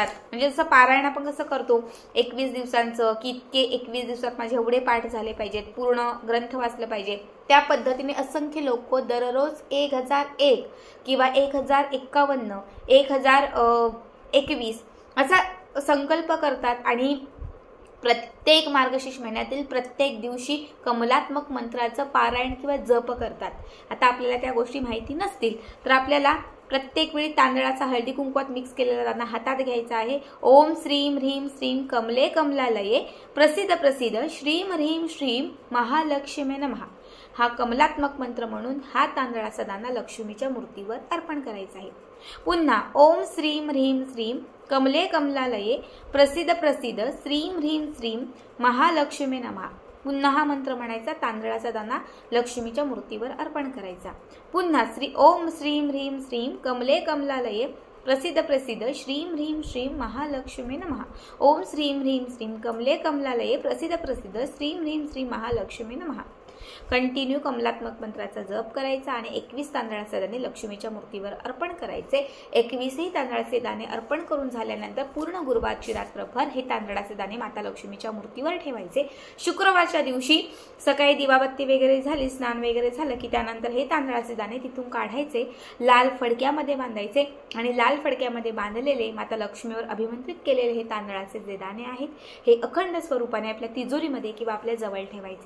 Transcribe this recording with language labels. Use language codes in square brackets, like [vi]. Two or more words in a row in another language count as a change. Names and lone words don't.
[mr] म्हणजे जसं पारायण आपण कसं करतो 21 दिवसांचं की इतके 21 दिवसात माझे एवढे पाठ झाले पाहिजेत, पूर्ण ग्रंथ वाचलं पाहिजे, त्या पद्धतीने असंख्य लोक दररोज 1001 किंवा 1051 1021 असा संकल्प करतात आणि प्रत्येक मार्गशीर्ष महिन्यातील प्रत्येक दिवशी कमलात्मक मंत्राचं पारायण किंवा जप करतात। आता आपल्याला त्या गोष्टी माहिती नसतील तर आपल्याला प्रत्येक वेळी तांदळाचा हळदी कुंकवात मिक्स केलेला दाणा हातात घ्यायचा आहे। [sa] ओम श्रीम ह्रीम श्रीम कमले कमलालये प्रसिद्ध प्रसिद्ध श्रीम ह्रीम श्रीम महालक्ष्मी नमः [mr] हा कमलात्मक मंत्र म्हणून हा तांदळाचा दाणा लक्ष्मीच्या मूर्तीवर अर्पण करायचा आहे। [sa] पुन्हा ओम श्रीम ह्रीम श्रीम कमले कमलालये प्रसिद्ध प्रसिद्ध श्रीम ह्रीम श्रीम महालक्ष्मी नमः [mr] पुन्हा हा मंत्र म्हणायचा, तांदळाचा दाणा लक्ष्मीच्या मूर्तीवर अर्पण करायचा। [sa] पुन्हा ओम श्रीम ह्रीम श्रीम कमले कमलालये प्रसिद्ध प्रसिद्ध श्रीम ह्रीम श्रीम महालक्ष्मी नमः ओम श्रीम ह्रीम श्रीम कमले कमलालये प्रसिद्ध प्रसिद्ध श्रीम ह्रीम श्रीम महालक्ष्मी नमः। [mr] कंटिन्यू कमलात्मक मंत्राचा जप करायचा आणि 21 तांदळाचे दाणे लक्ष्मीच्या मूर्तीवर अर्पण करायचे। 21ही तांदळाचे दाणे अर्पण करून झाल्यानंतर पूर्ण गुरुवारची रात्रभर हे तांदळाचे दाणे माता लक्ष्मीच्या मूर्तीवर ठेवायचे। शुक्रवारच्या दिवशी सकाळी दिवाबत्ती वगैरे झाली, स्नान वगैरे झालं की त्यानंतर हे तांदळाचे दाणे तिथून काढायचे, लाल फडक्यामध्ये बांधायचे आणि लाल फडक्यामध्ये बांधलेले माता लक्ष्मीवर अभिमंत्रित केलेले हे तांदळाचे जे दाणे आहेत हे अखंड स्वरूपाने आपल्या तिजोरीमध्ये किंवा आपल्या जवळ ठेवायचे।